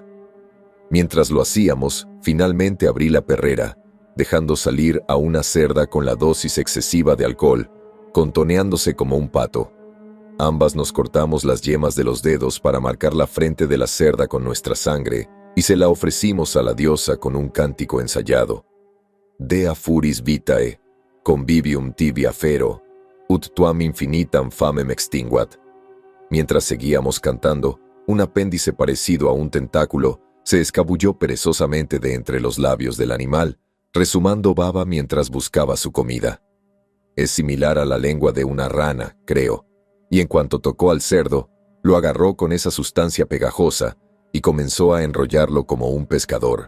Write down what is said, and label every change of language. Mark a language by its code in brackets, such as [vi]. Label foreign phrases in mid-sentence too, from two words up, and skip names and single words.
[es] Mientras lo hacíamos, finalmente abrí la perrera, dejando salir a una cerda con la dosis excesiva de alcohol, contoneándose como un pato. Ambas nos cortamos las yemas de los dedos para marcar la frente de la cerda con nuestra sangre y se la ofrecimos a la diosa con un cántico ensayado. [la] Dea furis vitae, convivium tibia fero, ut tuam infinitam famem extinguat. [es] Mientras seguíamos cantando, un apéndice parecido a un tentáculo se escabulló perezosamente de entre los labios del animal, rezumando baba mientras buscaba su comida. Es similar a la lengua de una rana, creo, y en cuanto tocó al cerdo, lo agarró con esa sustancia pegajosa y comenzó a enrollarlo como un pescador.